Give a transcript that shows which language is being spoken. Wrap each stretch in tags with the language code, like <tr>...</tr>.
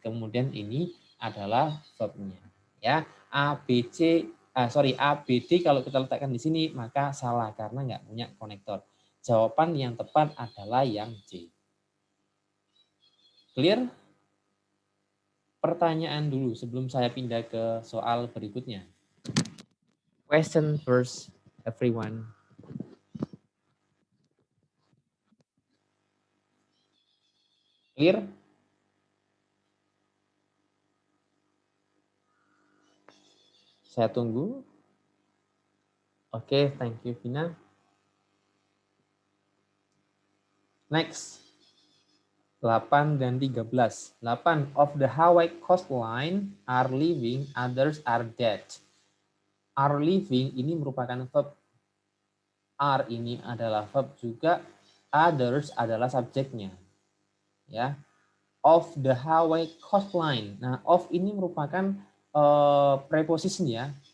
<id>Kemudian ini adalah verbnya. Ya, A B C A B D kalau kita letakkan di sini maka salah karena nggak punya konektor. Jawaban yang tepat adalah yang C.</id> <en>Clear?</en> <id>Pertanyaan dulu sebelum saya pindah ke soal berikutnya.</id> <en>Question first, everyone. Clear?</en> <id>Saya tunggu. Oke,</id> <en>thank you,</en> <id>Vina. Next. 8 dan 13. 8.</id> <en>Of the Hawaii coastline are living, others are dead.</en> <id>Are living ini merupakan verb. Are ini adalah verb juga. Others adalah subjeknya.</id> <en>Ya. Of the Hawaii coastline.</en> <id>Nah, of ini merupakan preposition ya.</id>